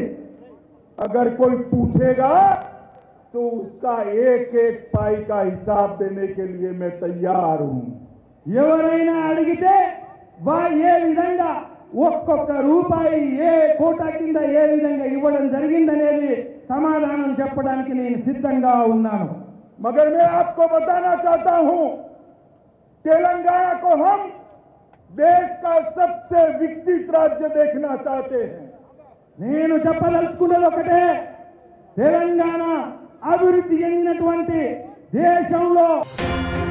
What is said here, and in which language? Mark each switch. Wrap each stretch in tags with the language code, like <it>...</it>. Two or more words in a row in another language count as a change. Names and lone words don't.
<hi>अगर कोई पूछेगा तो उसका एक पाई का हिसाब देने के लिए मैं तैयार हूं।</hi> <te>ఎవరైనా అడిగితే ఏ విధంగా ఒక్కొక్క రూపాయి ఏ కోటా కింద ఏ విధంగా ఇవ్వడం జరిగిందనేది సమాధానం చెప్పడానికి నేను సిద్ధంగా ఉన్నాను.</te> <hi>मगर मैं आपको बताना चाहता हूं, तेलंगाना को हम देश का सबसे विकसित राज्य देखना चाहते हैं।</hi> <te>నేను చెప్పదలుచుకున్నది ఒకటే, తెలంగాణ అభివృద్ధి చెందినటువంటి దేశంలో</te>